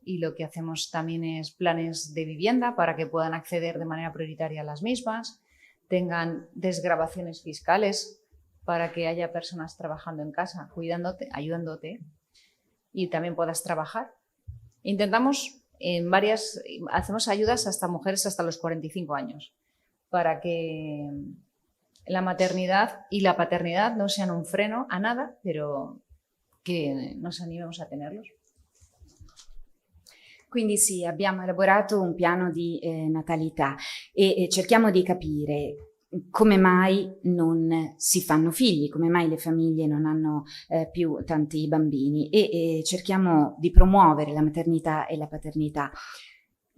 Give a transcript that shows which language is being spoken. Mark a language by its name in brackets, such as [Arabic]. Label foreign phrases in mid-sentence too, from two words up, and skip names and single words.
[Spanish] Y lo que hacemos también es planes de vivienda para que puedan acceder de manera prioritaria a las mismas, tengan desgravaciones fiscales para que haya personas trabajando en casa, cuidándote, ayudándote, y también puedas trabajar. Hacemos ayudas hasta mujeres hasta los 45 años, para que la maternidad y la paternidad no sean un freno a nada, pero che nos animemos a tenerlos. [Italian] Quindi sì, abbiamo elaborato un piano di natalità e cerchiamo di capire come mai non si fanno figli, come mai le famiglie non hanno più tanti bambini, e cerchiamo di promuovere la maternità e la paternità.